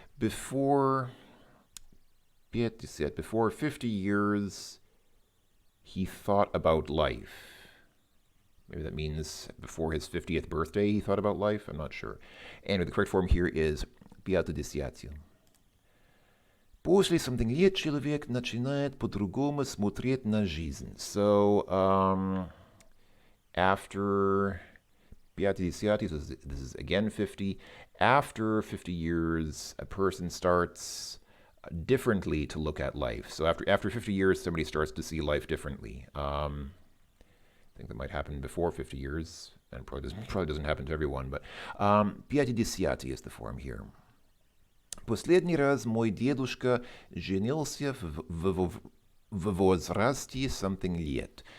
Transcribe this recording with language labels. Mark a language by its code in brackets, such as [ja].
[en] Before 50, before 50 years, he thought about life. Maybe that means before his 50th birthday he thought about life. I'm not sure. Anyway, the correct form here is 50. [ru] После [en] something [ru] лет человек начинает по-другому смотреть на жизнь. [en] So, after 50, this is again 50. After 50 years, a person starts differently to look at life. So after 50 years, somebody starts to see life differently. I think that might happen before 50 years, and probably doesn't happen to everyone, but 50 is the form here. [ru] Последний раз мой дедушка женился в возрасте [en] something [ru] лет.